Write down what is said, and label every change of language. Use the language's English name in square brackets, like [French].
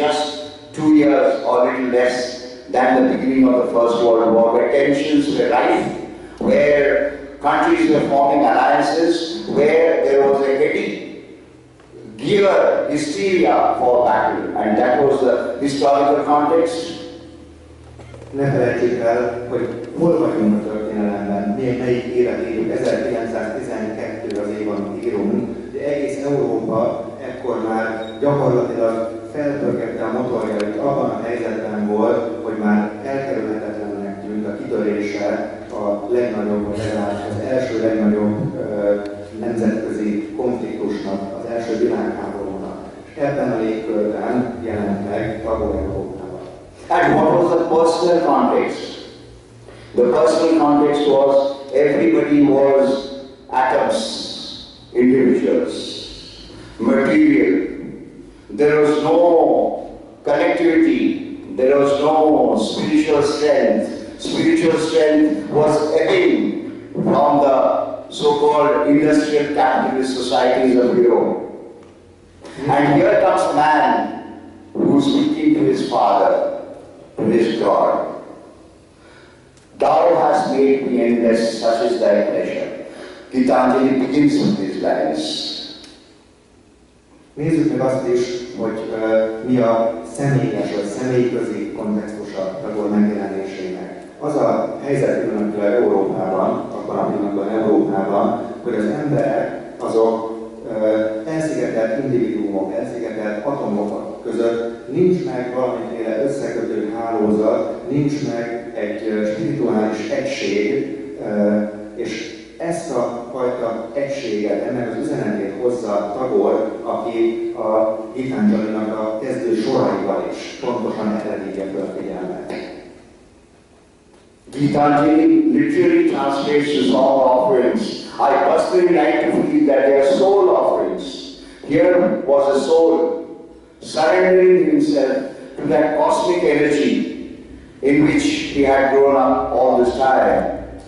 [English] Just 2 years or little less than the beginning of the First World War, where tensions were rife, where countries were forming alliances, where there was a heady gear, hysteria for battle, and that was the historical context. [Hungarian] Ne felejtsük el, hogy hol vagyunk a történelemben, melyik évet írjuk, 1912 az év, amit írunk, de egész Európa ekkor már gyakorlatilag felpörgette a motorjait, abban a helyzetben volt, hogy már elkerülhetetlennek tűnt a kitörése a legnagyobb, vagy legalább az első legnagyobb nemzetközi konfliktusnak, az első világháborúnak. És ebben a légkörben jelent meg Tagore Európában. [English] And what was the personal context? The personal context was everybody was atoms, individuals, material. There was no connectivity, there was no spiritual strength. Spiritual strength was ebbing from the so-called industrial capitalist societies of Europe. And here comes a man who's speaking to his father, to his God. Thou hast made me endless, such is thy pleasure. Gitanjali begins with these lines. [Hungarian] Nézzük meg azt is, hogy mi a személyes vagy személyközi kontextusa Tagore megjelenésének. Az a helyzet pillanatban Európában, abban a pillanatban Európában, hogy az emberek azok elszigetelt individuumok, elszigetelt atomok között nincs meg valamiféle összekötő hálózat, nincs meg egy spirituális egység, és ezt a fajta egységet, ennek az üzenetét hozza Tagore, aki a Gitanjalinak a kezdő soraiban is pontosan erre hívja fel a figyelmet. [English] Gitanjali literally translates to song offerings. I personally like to feel that they are soul offerings. Here was a soul surrendering himself to that cosmic energy in which he had grown up all this time.